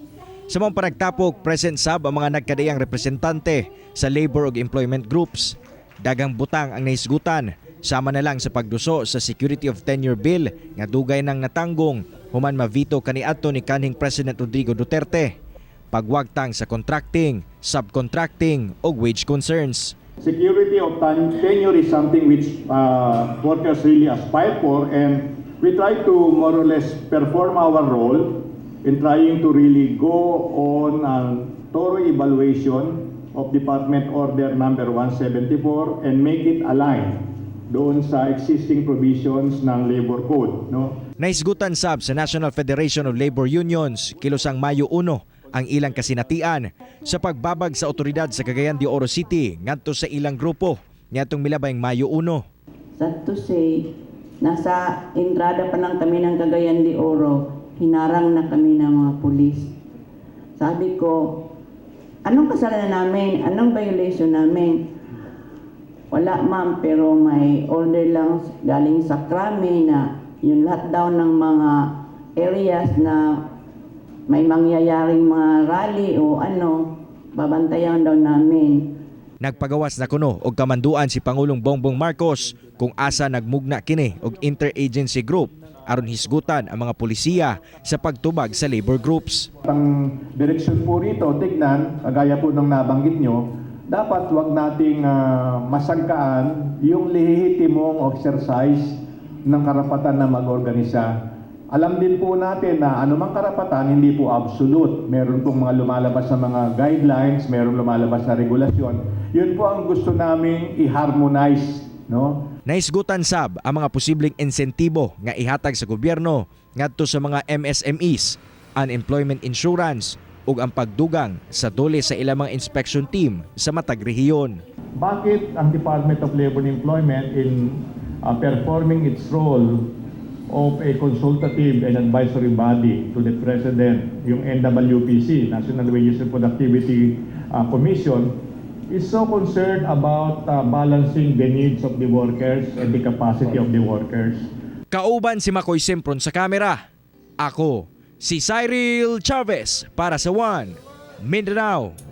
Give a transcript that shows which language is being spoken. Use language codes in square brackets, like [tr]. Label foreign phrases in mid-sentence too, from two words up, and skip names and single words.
[ceb] Sa mga panagtapok, present sab ang mga nagkadayang representante sa labor ug [en] employment groups. [ceb] Dagang butang ang naisgutan, sama na lang sa pagduso sa Security of Tenure Bill nga dugay nang natanggong human mavito kaniadto ni kanhing President Rodrigo Duterte. Pagwagtang sa [en] contracting, subcontracting [ceb] ug [en] wage concerns. Security of tenure is something which workers really aspire for, and we try to more or less perform our role in trying to really go on a thorough evaluation of Department Order number 174 and make it align [tl] doon sa [en] existing provisions ng Labor Code. No? [ceb] Naisgutan sab sa National Federation of Labor Unions kilusang Mayo 1 ang ilang kasinatian sa pagbabag sa otoridad sa Cagayan de Oro City ngadto sa ilang grupo niadtong milabayng Mayo 1. [en] Sad to say, [tl] nasa entrada pa lang kami ng Cagayan de Oro, hinarang na kami ng mga pulis. Sabi ko, anong kasalanan namin? Anong violation namin? Wala ma'am, pero may order lang galing sa krami na yung lahat daw ng mga areas na may mangyayaring mga rally o ano, babantayan daw namin. [ceb] Nagpagawas na kuno og kamanduan si Pangulong Bongbong Marcos kung asa nagmugna kini og interagency group aron hisgutan ang mga pulisya sa pagtubag sa labor groups. [tl] Ang direksyon po rito, tignan, kagaya po ng nabanggit nyo, dapat wag nating masangkaan yung lehitimong exercise ng karapatan na mag-organisa. Alam din po natin na anumang karapatan hindi po absolute. Meron pong mga lumalabas sa mga guidelines, meron lumalabas na regulasyon. Yun po ang gusto naming i-harmonize, no? [ceb] Naisgutan sab ang mga posibleng insentibo nga ihatag sa gobyerno ngadto sa mga MSMEs, [en] unemployment insurance [ceb] ug ang pagdugang sa dole sa ilang mga [en] inspection team [ceb] sa matag rehiyon. [tl] Bakit ang [en] Department of Labor and Employment in performing its role of a consultative and advisory body to the President, yung NWPC, National Wages and Productivity Commission, is so concerned about balancing the needs of the workers and the capacity of the workers. [ceb] Kauban si Makoy Simpron sa kamera. Ako, si Cyril Chavez para sa One Mindanao.